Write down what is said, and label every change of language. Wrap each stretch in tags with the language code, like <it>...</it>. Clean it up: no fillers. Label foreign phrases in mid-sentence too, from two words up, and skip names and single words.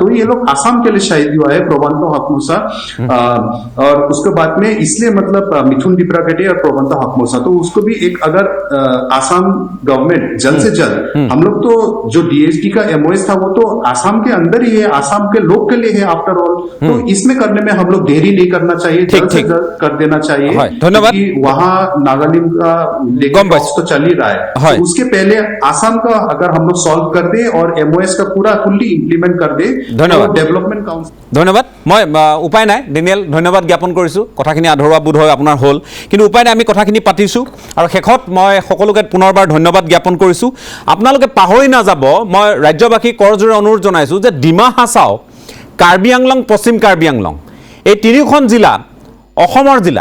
<hi>तो ये लोग आसाम के लिए शहीद हुआ है, प्रबंधो हकमोसा, और उसके बाद में इसलिए मतलब मिथुन दिब्रागडे और प्रबंधो हकमोसा, तो उसको भी एक अगर आसाम गवर्नमेंट जल्द से जल्द, हम लोग तो जो डीएसटी का एमओएस था वो तो आसाम के अंदर ही है, आसाम के लोग के लिए है</hi> <en>after all,</en> <hi>तो इसमें करने में हम लोग देरी नहीं करना चाहिए, जल्द से जल्द कर देना चाहिए। धन्यवाद। वहां नागालैंड का लेकिन तो चल ही रहा है, तो उसके पहले आसाम का अगर हम लोग सॉल्व कर दे और एमओएस का पूरा</hi> <en>fully implement</en> <hi>कर दे तो</hi> <en>development council.</en> <as>ধন্যবাদ। মই উপায় নাই ডেনিয়েল, ধন্যবাদ জ্ঞাপন কৰিছোঁ। কথাখিনি আধৰুৱা বোধ হয় আপোনাৰ হ'ল, কিন্তু উপায় নাই, আমি কথাখিনি পাতিছোঁ আৰু শেষত মই সকলোকে পুনৰবাৰ ধন্যবাদ জ্ঞাপন কৰিছোঁ। আপোনালোকে পাহৰি নাযাব, মই ৰাজ্যবাসীক কৰজোৰে অনুৰোধ জনাইছোঁ যে ডিমা হাছাও, কাৰ্বি আংলং, পশ্চিম কাৰ্বি আংলং, এই 3খন জিলা অসমৰ জিলা।</as>